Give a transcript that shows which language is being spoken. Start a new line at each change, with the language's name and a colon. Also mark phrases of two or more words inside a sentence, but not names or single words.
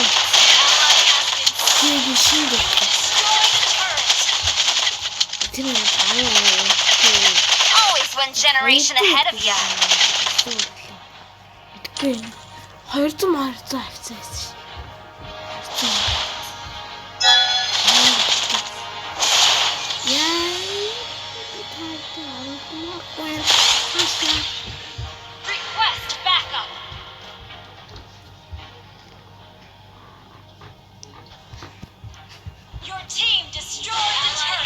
English: Ally has been slain. Destroy the turret.
Mongolian: Тэр
English: one generation ahead of you.
Mongolian: Мэдгүй. 200 авцсан байсан.
English: Request backup. Your team destroyed the turret.